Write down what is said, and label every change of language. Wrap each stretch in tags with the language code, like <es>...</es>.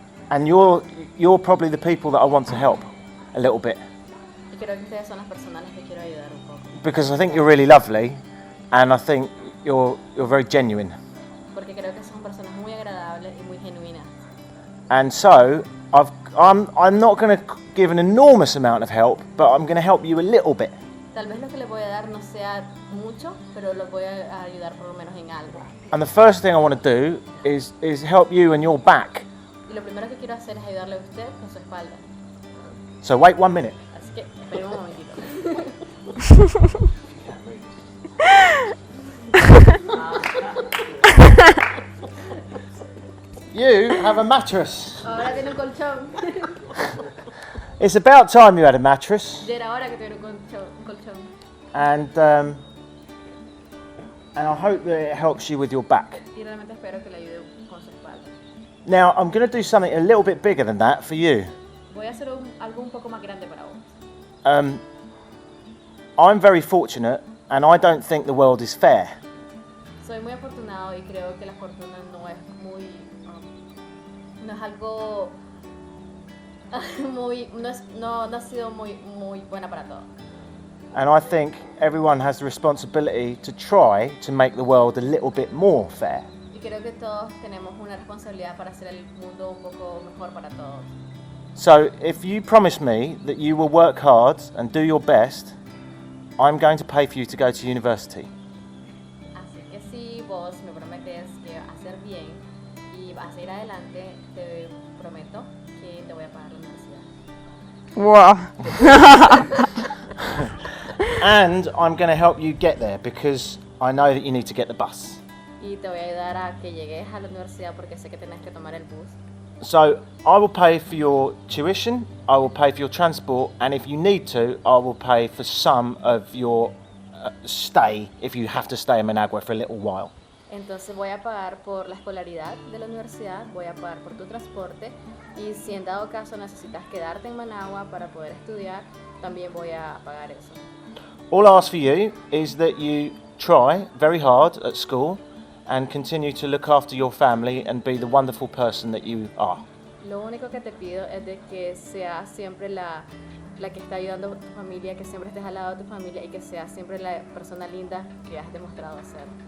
<en>And you're probably the people that I want to help a little bit.</en> <es>Y creo que ustedes son las personas a las que quiero ayudar un poco.</es> <en>Because I think you're really lovely and I think you're very genuine.</en> <es>Porque creo que son personas muy agradables y muy genuinas.</es> <en>And so I'm not going to give an enormous amount of help, but I'm going to help you a little bit.</en> <es>Tal vez lo que le voy a dar no sea mucho, pero los voy a ayudar por lo menos en algo.</es> <en>And the first thing I want to do is help you and your back.</en> <es>Y lo primero que quiero hacer es ayudarle a usted con su espalda.</es> <en>So wait 1 minute.</en> <es>Así que espere un momentito.</es> <en>You have a mattress.</en> <es>Ahora tiene un colchón.</es> <en>It's about time you had a mattress.</en> <es>Ya era hora que tuviera un colchón.</es> <en>And I hope that it helps you with your back.</en> <es>Y realmente espero que le ayude con su espalda.</es> <en>Now I'm going to do something a little bit bigger than that for you.</en> <es>Voy a hacer algo un poco más grande para vos.</es> <en>I'm very fortunate and I don't think the world is fair.</en> <es>Soy muy afortunado y creo que la fortuna no es muy no es algo muy no ha sido muy buena para todos.</es> <en>And I think everyone has the responsibility to try to make the world a little bit more fair.</en> <es>Y creo que todos tenemos una responsabilidad para hacer el mundo un poco mejor para todos.</es> <en>So if you promise me that you will work hard and do your best, I'm going to pay for you to go to university.</en> <es>Así que si vos me prometes que vas a hacer bien y vas a ir adelante, te prometo que te voy a pagar la universidad.</es> <en>Wow. And I'm going to help you get there because I know that you need to get the bus.</en> <es>Y te voy a ayudar a que llegues a la universidad porque sé que tenés que tomar el bus.</es> <en>So I will pay for your tuition, I will pay for your transport, and if you need to, I will pay for some of your stay if you have to stay in Managua for a little while.</en> <es>Entonces voy a pagar por la escolaridad de la universidad, voy a pagar por tu transporte y si en dado caso necesitas quedarte en Managua para poder estudiar, también voy a pagar eso.</es> <en>All I ask for you is that you try very hard at school and continue to look after your family and be the wonderful person that you are.</en> <es>Lo único que te pido es de que seas siempre la que está ayudando a tu familia, que siempre estés al lado de tu familia y que seas siempre la persona linda que has demostrado ser.</es>